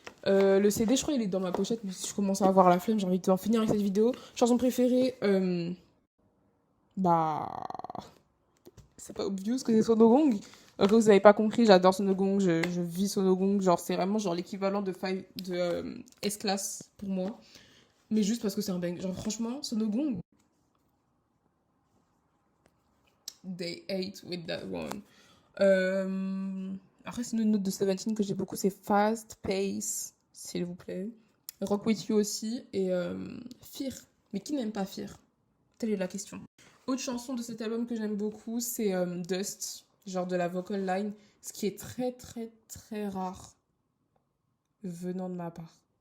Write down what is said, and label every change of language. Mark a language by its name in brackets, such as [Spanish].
[French] Le CD, je crois, il est dans ma pochette, mais si je commence à avoir la flemme, j'ai envie d'en finir avec cette vidéo. Chanson préférée, bah, c'est pas obvious que c'est Sonogong. Que vous avez pas compris, j'adore Sonogong, je vis Sonogong, genre c'est vraiment genre l'équivalent de S-Class pour moi. Mais juste parce que c'est un bang. Genre franchement, [English] Sonogong, they ate with that one. [French] Après, c'est une note de Seventeen que j'ai beaucoup, c'est Fast Pace, s'il vous plaît. Rock With You aussi, et Fear. Mais qui n'aime pas Fear? Telle est la question. Autre chanson de cet album que j'aime beaucoup, c'est Dust, genre de la vocal line, ce qui est très très très rare venant de ma part.